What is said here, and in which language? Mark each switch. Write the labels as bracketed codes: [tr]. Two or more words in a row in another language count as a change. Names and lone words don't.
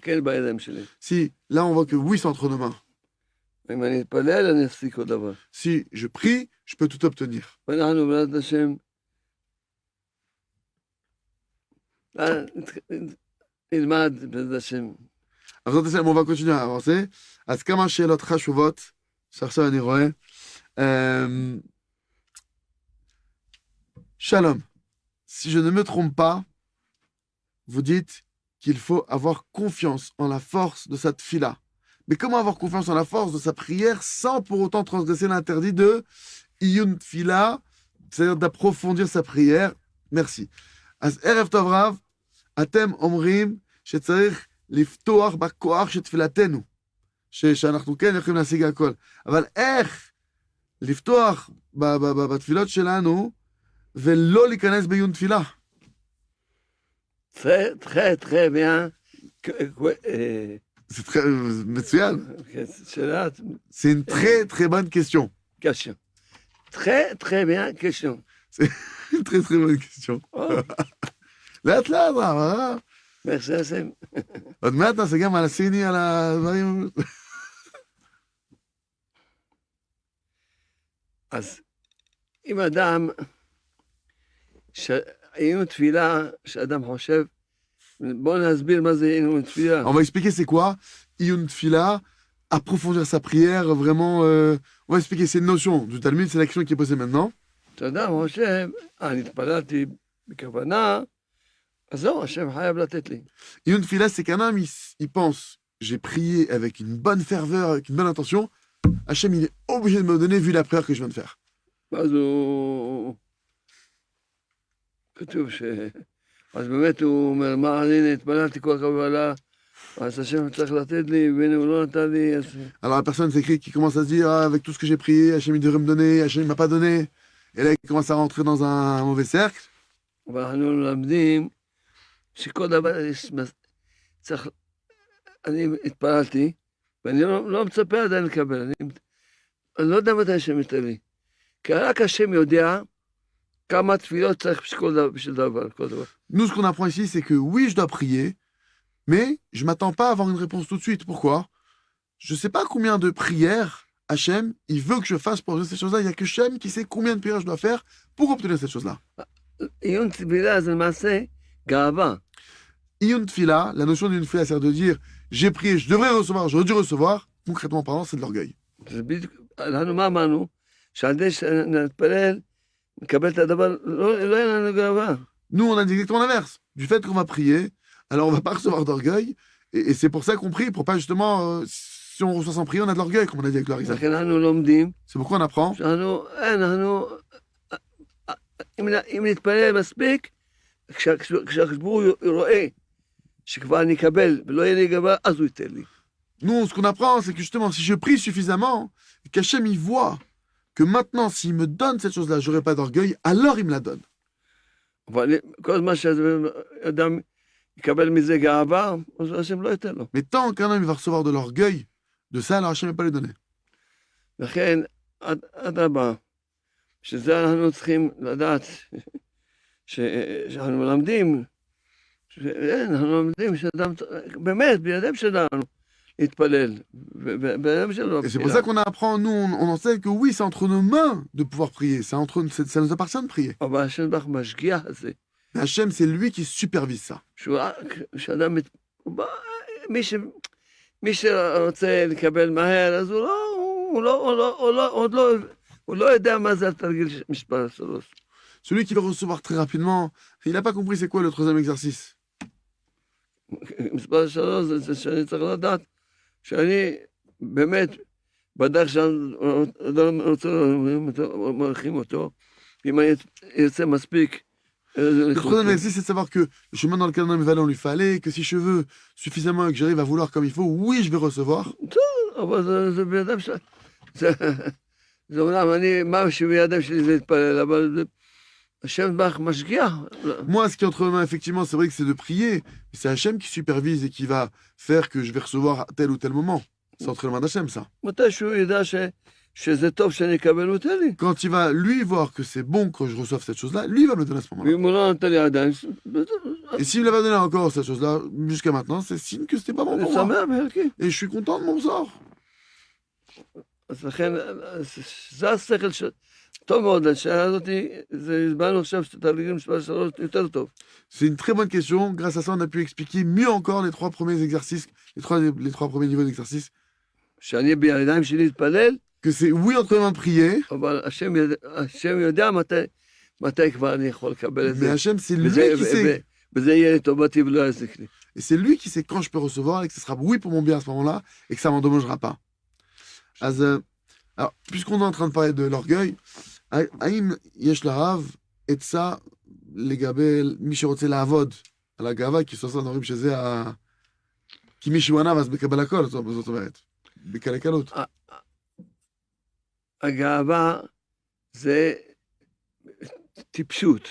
[fr] Si, là on voit que oui, c'est entre nos mains. Si je prie, je peux tout obtenir. On va continuer à avancer. [he] אז כמה שאלות חשובות שעכשיו אני רואה. Shalom. [fr] Si je ne me trompe pas, vous dites qu'il faut avoir confiance en la force de sa tfila. Mais comment avoir confiance en la force de sa prière sans pour autant transgresser l'interdit de [he] עיון תפילה, [fr] c'est-à-dire d'approfondir sa prière? Merci. [he] אז ערב טוב רב, אתם אומרים שצריך לפתוח בכוח של תפילתנו, שאנחנו כן יכולים להשיג הכל. אבל איך לפתוח בתפילות שלנו ולא להיכנס בעיון תפילה? [fr] très bien. C'est très מצוין. C'est une très très bonne question. Question. Très bien question. C'est une très très bonne question. [he] לאט לאט, רב. [fr] merci השם. [he] עוד מעט נעשה גם על הסיני, על הדברים. אז אם אדם, עיון תפילה, שאדם חושב, בואו נסביר מה זה עיון תפילה. [fr] On va expliquer c'est quoi [he] עיון תפילה [fr] approfondir sa prière, vraiment, on va expliquer ces notions du Talmud, c'est la question qui est posée maintenant. [he] שאדם חושב, אני התפללתי בכוונה, אז זהו, השם חייב לתת לי. [fr] Et une fila, c'est qu'un homme, il pense, j'ai prié avec une bonne ferveur, avec une bonne intention, Hachem, il est obligé de me donner vu la prière que je viens de faire. [he] ואז הוא... כתוב ש... אז באמת הוא אומר, מה, הנה, התפללתי כל קבלה, אז השם צריך לתת לי, והנה הוא לא נתן לי, אז... [fr] Alors la personne s'écrit qui commence à se dire, ah, avec tout ce que j'ai prié, Hachem, il devrait me donner, Hachem, il m'a pas donné. Et là, il commence à rentrer dans un mauvais cercle. [he] ואנחנו מלמדים שכל דבר יש... צריך... אני התפללתי, ואני לא מצפה עדיין לקבל, אני לא יודע מתי השם ייתן לי. כי רק השם יודע כמה תפילות צריך בשביל דבר, כל דבר. [fr] Nous, ce qu'on apprend ici, c'est que oui, je dois prier, mais je m'attends pas à avoir une réponse tout de suite. Pourquoi? Je sais pas combien de prières Hachem, il veut que je fasse pour obtenir ces choses-là. Il y a que Hachem qui sait combien de prières je dois faire pour obtenir cette chose-là. [he] עיון תפילה זה למעשה גאווה. עיון תפילה, [fr] la notion d'une tfila, c'est de dire j'ai prié, je devrais recevoir, j'aurais dû recevoir. Concrètement parlant, c'est de l'orgueil. [he] זה בדיוק, אנחנו מה אמרנו? שעל ידי שנתפלל, נקבל את הדבר, לא יהיה לנו גאווה. [fr] Nous, on a dit exactement l'inverse. Du fait qu'on va prier, alors on va pas recevoir d'orgueil. Et c'est pour ça qu'on prie, pour pas justement, si on reçoit sans prier, on a de l'orgueil, comme on a dit avec Larissa. [he] לכן אנחנו לומדים, [fr] C'est pourquoi on apprend. [he] אם נתפלל מספיק, כשהחיבור רואה שכבר אני אקבל ולא יהיה לי גאווה, אז הוא ייתן לי. [fr] Nous, ce qu'on apprend, c'est que justement, si je prie suffisamment, qu'Hachem il voit que maintenant, s'il me donne cette chose-là, j'aurai pas d'orgueil, alors il me la donne. [he] אבל כל זמן שאדם יקבל מזה גאווה, אז השם לא ייתן לו. [fr] Mais tant qu'un homme il va recevoir de l'orgueil, de ça, alors Hachem ne va pas lui donner. [he] לכן, אדרבה, שזה אנחנו צריכים לדעת, שאנחנו מלמדים, אנחנו לומדים שאדם, באמת, בידיהם שלנו, להתפלל, בידיהם שלנו. [fr] Et c'est pour ça qu'on apprend, nous, on enseigne que oui, c'est entre nos mains de pouvoir prier. Ça nous appartient de prier. [he] אבל השם ברוך משגיח על זה. [fr] Mais Hachem, c'est lui qui supervise ça. [he] שאדם, מי שרוצה לקבל מהר, אז הוא לא יודע מה זה התרגיל מספר 3. [fr] Celui qui va recevoir très rapidement, il n'a pas compris c'est quoi le troisième exercice. [he] מספר 3 זה שאני צריך לדעת שאני באמת, בדרך שאדם רוצה, מרחים אותו, אם אני ארצה מספיק. [fr] Le troisième exercice, c'est de savoir que le chemin dans lequel on va aller, on lui fait aller, que si je veux suffisamment et que j'arrive à vouloir comme il faut, oui, je vais recevoir. [he] אבל זה בידם שלי. זה אומנם אני, מה שבידם שלי זה להתפלל, אבל השם ברוך משגיח. [fr] Moi, ce qui est entre mes mains, effectivement, c'est vrai que c'est de prier, mais c'est Hachem qui supervise et qui va faire que je vais recevoir à tel ou tel moment. C'est entre les mains d'Hachem, ça. [he] מתי שהוא ידע שזה טוב שאני אקבל, הוא ייתן לי. [fr] Quand il va, lui, voir que c'est bon que je reçoive cette chose-là, lui, il va me le donner à ce moment-là. [he] ואם הוא לא נתן לי עדיין, [fr] Et s'il me va donner encore cette chose-là, jusqu'à maintenant, c'est signe que c'était pas bon [he] אני [fr] pour moi. [he] שמח בחלקי. [fr] Et je suis content de mon sort. [he] אז לכן, זה השכל של... טוב מאוד, השאלה הזאת, הסברנו עכשיו שתרגילים מספר 3 יותר טוב. [fr] C'est une très bonne question. Grâce à ça, on a pu expliquer mieux encore les trois premiers exercices, les trois premiers niveaux d'exercice. [he] שאני בידיים שלי להתפלל, [fr] Que c'est oui entre les mains de prier, [he] אבל השם יודע מתי כבר אני יכול לקבל את [fr] mais [he] זה. [fr] Hachem, c'est lui qui sait. [he] וזה יהיה לטובתי ולא יזיק לי. [fr] Et c'est lui qui sait quand je peux recevoir et que ce sera oui pour mon bien à ce moment-là et que ça m'endommagera pas. Alors, puisqu'on est en train de parler de l'orgueil, [he] האם יש לרב עצה לגבי מי שרוצה לעבוד על הגאווה, כי סוף סוף אומרים שזה כי מי שהוא ענב אז מקבל הכל, זאת אומרת, בקלי קלות. הגאווה זה טיפשות.